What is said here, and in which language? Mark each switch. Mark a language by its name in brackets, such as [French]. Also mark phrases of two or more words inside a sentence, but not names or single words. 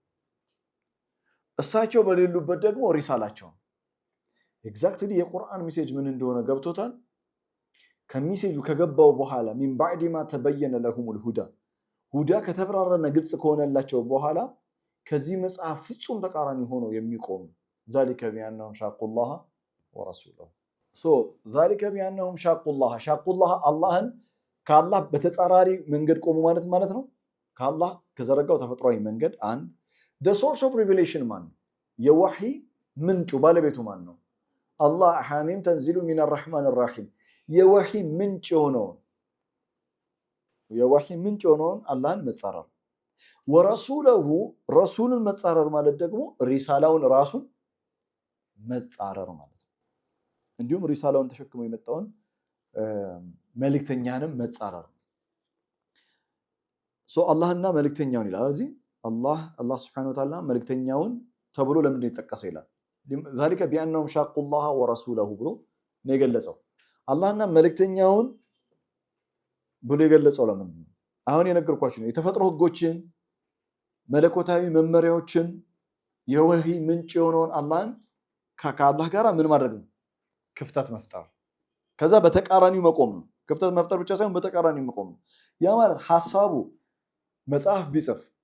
[Amharic] እሳቸው በሌሉበት ደግሞ ሪሳላቸው ኤግዛክትሊ የቁርአን ሜሴጅ ምን እንደሆነ ገብቶታል። ከሜሴጁ ከገባው በኋላ ሚን [Arabic] بعد ما تبين لهم الهدى [Amharic] ከተብራራና ግልጽ ከሆነላቸው በኋላ ከዚህ መጽሐፍ ፍጹም ተቃራኒ ሆኖ የሚቆም [Arabic] ذلك بأنهم شاقوا الله ورسوله ذلك بأنهم شاقوا الله [Amharic] አላህን ከአላህ በተጻራሪ መንገድ ቆሙ ማለት ነው። ከአላህ ከዘረጋው ተፈጥሯዊ መንገድ አንድ [English] the source of revelation [Amharic] ማን ነው? የወህይ ምንጩ ባለቤቱ ማን ነው? አላህ [Arabic] حم تنزيل من الرحمن الرحيم [Amharic] የወህይ ምንጭ የሆነውን አላህን መጻረር። ወረሱለሁ ረሱልን መጻረር ማለት ደግሞ ሪሳላውን ራሱን መጻረር ማለት ነው። እንዲሁም ሪሳላውን ተሸክሞ የመጣውን መልእክተኛንም መጻረር። አላህና መልእክተኛውን ይላል እዚህ አላህ [Arabic] سبحانه وتعالى [Amharic] መልእክተኛውን ተብሎ ለምን ይተጠቀሰ ይላል [Arabic] ذلك بانهم شاقوا الله ورسوله [Amharic] ብሎ ነው የገለጸው አላህና መልእክተኛውን ብሎ የገለጸው ለምን አሁን የነገርኳችሁ ነው የተፈጥሮ ህጎችን መለኮታዊ መመሪያዎችን የወህይ ምንጭ የሆነውን አላህን ከአላህ ጋር ምን ማድረግ ነው ክፍተት መፍጠር ከዛ በተቃራኒው መቆም ነው ክፍተት መፍጠር ብቻ ሳይሆን በተቃራኒው መቆም ነው ያ ማለት ሐሳቡ መጽሐፍ ቢጽፍ